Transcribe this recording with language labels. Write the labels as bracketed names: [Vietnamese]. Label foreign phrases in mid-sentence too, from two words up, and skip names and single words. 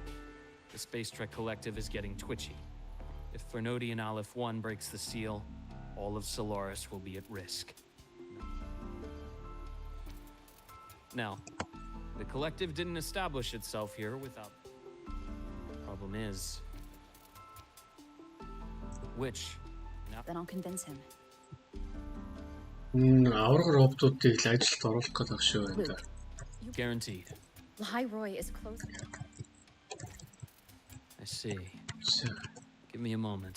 [English] The Space Trek Collective is getting twitchy. If Threnodian Aleph 1 breaks the seal, all of Solaris will be at risk. Now, the Collective didn't establish itself here without... Problem is... Which? Now... Then I'll convince him. [Mongolian] Авраг роботуудыг л ажилд оруулах гэдэг шүү энэ. [English] Guaranteed. Lahai Roy is close. I see. Give me a moment.